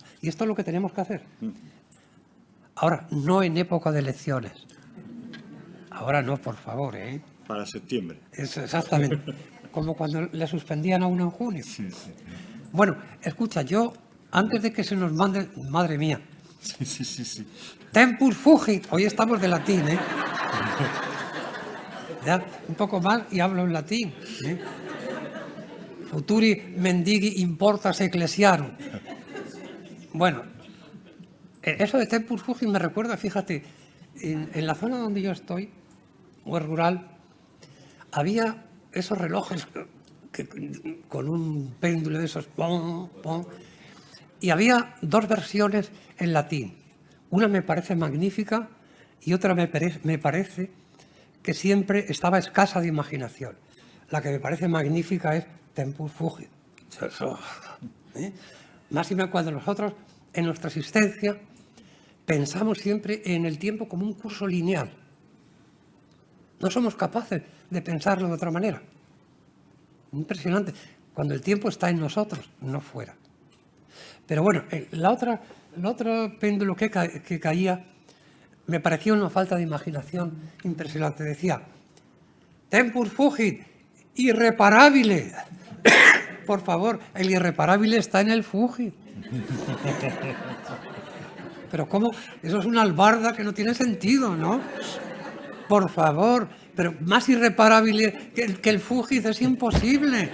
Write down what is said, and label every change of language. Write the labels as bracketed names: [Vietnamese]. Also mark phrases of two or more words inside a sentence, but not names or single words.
[Spanish] Y esto es lo que tenemos que hacer. Ahora, no en época de elecciones. Ahora no, por favor, ¿eh? Para septiembre. Eso, exactamente. Como cuando le suspendían a uno en junio. Sí, sí. Bueno, escucha, yo, antes de que se nos mande... Madre mía. Sí. [Latin] Tempus fugit. [Spanish] Hoy estamos de latín, ¿eh? Ya, un poco más y hablo en latín, ¿eh? [Latin] Futuri mendigi importas ecclesiarum. [Spanish] Bueno, eso de [Latin] tempus fugit [Spanish] me recuerda, fíjate, en la zona donde yo estoy, muy rural, había esos relojes con un péndulo de esos, pom, pom, y había dos versiones en latín. Una me parece magnífica y otra me parece que siempre estaba escasa de imaginación. La que me parece magnífica es [Latin] tempus fugit. [Spanish] Máxime cuando nosotros, en nuestra existencia, pensamos siempre en el tiempo como un curso lineal. No somos capaces de pensarlo de otra manera. Impresionante. Cuando el tiempo está en nosotros, no fuera. Pero bueno, el otro péndulo que caía me parecía una falta de imaginación impresionante. Decía, [Latin] tempus fugit, [Spanish] irreparable. Por favor, el irreparable está en el fugit. Pero ¿cómo? Eso es una albarda que no tiene sentido, ¿no? Por favor, pero más irreparable que el fugit es imposible.